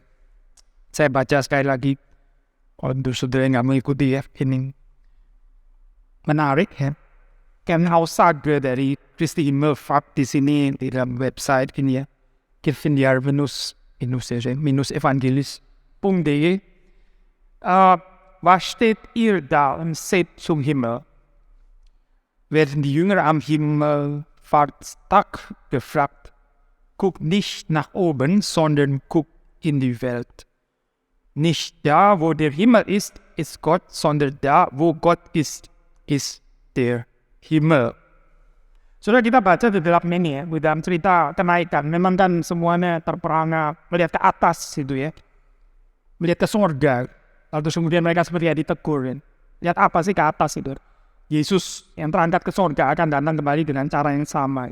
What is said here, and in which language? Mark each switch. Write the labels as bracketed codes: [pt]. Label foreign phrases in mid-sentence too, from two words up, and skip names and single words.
[id] Saya baca sekali lagi untuk saudara yang nggak mengikuti ini menarik ya. Kernaussage dari Kristi Himmelfahrt di sini di dalam website ini Kirchenjahr minus evangelis.de. [de] Was steht ihr da und seht zum Himmel? Werden die Jünger am Himmelfahrtstag gefragt, guckt nicht nach oben, sondern guckt in die Welt. Nicht da, wo der Himmel ist Gott, sondern da, wo Gott ist der Himmel. [id] Sudah kita baca di dalam ini di dalam cerita kenaikan, memang kan semuanya terperangah melihat ke atas itu ya, melihat ke surga. Lalu kemudian mereka seperti ditegur. Lihat apa sih ke atas itu? Yesus yang terangkat ke surga akan datang kembali dengan cara yang sama.